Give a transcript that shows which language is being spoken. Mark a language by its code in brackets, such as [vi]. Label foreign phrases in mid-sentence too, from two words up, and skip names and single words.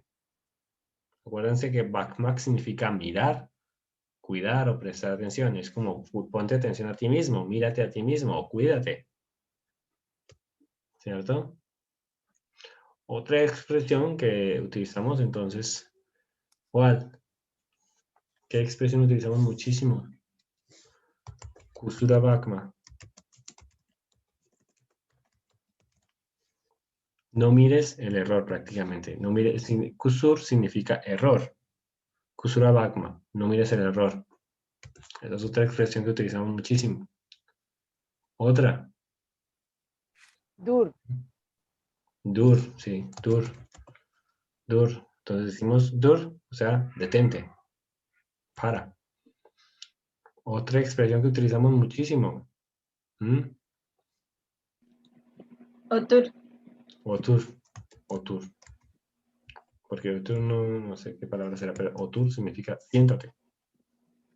[es] Acuérdense que bakmak significa mirar, cuidar o prestar atención. Es como ponte atención a ti mismo, mírate a ti mismo o cuídate. ¿Cierto? Otra expresión que utilizamos entonces, ¿cuál? ¿Qué expresión utilizamos muchísimo? [tr] Kusura bakma. [es] No mires el error prácticamente. No mires, kusur significa error. [tr] Kusura bakma. [es] No mires el error. Esa es otra expresión que utilizamos muchísimo. Otra. Dur. [tr] Dur, sí, dur. Dur. [es] Entonces decimos dur, o sea, detente. Para. Otra expresión que utilizamos muchísimo. Otur. [tr] Otur. Otur. [es] Porque otur no sé qué palabra será, pero otur significa siéntate.